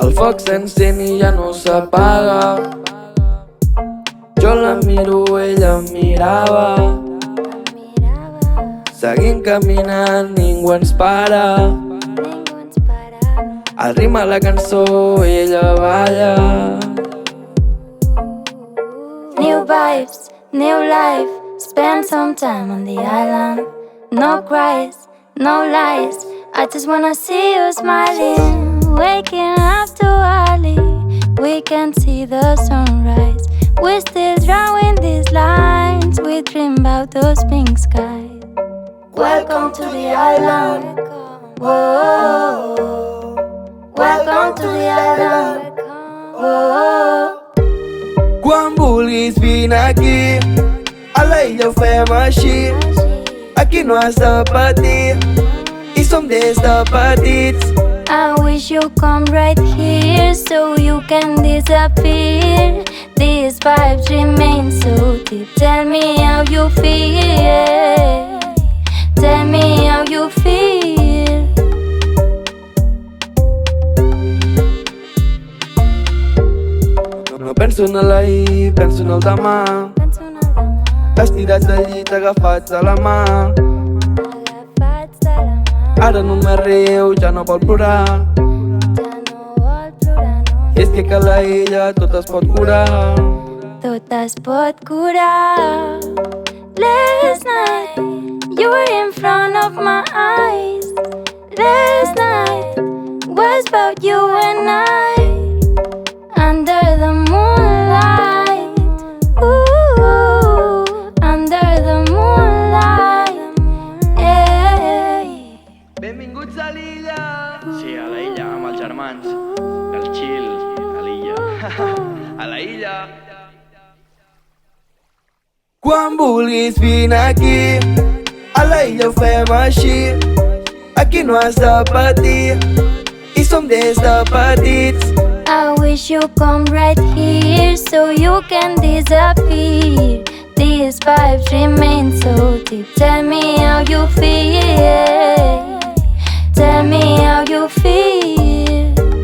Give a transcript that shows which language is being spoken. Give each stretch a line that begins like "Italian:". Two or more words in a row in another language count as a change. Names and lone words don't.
Catalan: foc s'encén i ja no s'apaga. Jo la miro, ella em mirava. Seguim caminant, ningú ens para. Al ritme la cançó ella balla.
English: New vibes, new life. Spend some time on the island. No cries, no lies. I just wanna see you smiling. Waking up too early, we can see the sunrise. We're still drawing these lines. We dream about those pink skies. Welcome to the island. Whoa. Welcome to the island. Whoa.
Catalan: Quan vulguis vine aquí, a la illa ho fem així. Aquí no has de patir, i som des de petits.
English: I wish you come right here so you can disappear. These vibes remain so deep. Tell me how you feel. Tell me how you feel.
Catalan: No penso en l'ahir, penso en el demà. Estirats al llit, agafats de la mà. Ara només riu, ja no vol plorar. I és que a la illa tot es pot curar. Tot es pot curar.
English: Last night you were in front of my eyes. Last night was about you and I. Under the moonlight, ooh, under the moonlight, hey.
Catalan: Benvinguts a l'illa! Sí, a l'illa, amb els germans. El chill, a l'illa. A la illa! Quan vulguis vine aquí, a la illa ho fem així. Aquí no has de patir, i som des de petits.
English: I wish you come right here so you can disappear. These vibes remain so deep. Tell me how you feel. Tell me how you feel.